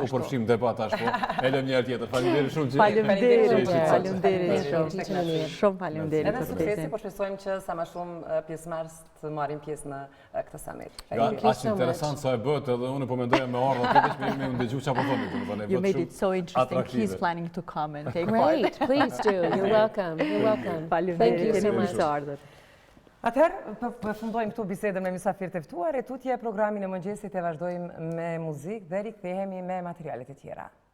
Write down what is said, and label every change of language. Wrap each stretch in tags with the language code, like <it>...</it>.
<sq>U përfshim debat tash, po, e lëm njerë tjetër. Faleminderit shumë që... Faleminderit shumë. Faleminderit. Edhe suksesi, po shpresojmë që sa më shumë pjesëmarrës të marrin pjesë në këtë summit. Aq interesant sa e bët, edhe unë po mendoja me ardhmë këtë që me ndëgju çfarë po thoni.</sq> <en>You made it so interesting. He's planning to come and take part. Great, please do. You're welcome. You're welcome. Thank you so much.</en> <sq>Atëherë, përfundojmë këtu bisedën me mysafirët e ftuar, e tutje programin e mëngjesit e vazhdojmë me muzikë dhe rikthehemi me materialet e tjera.</sq>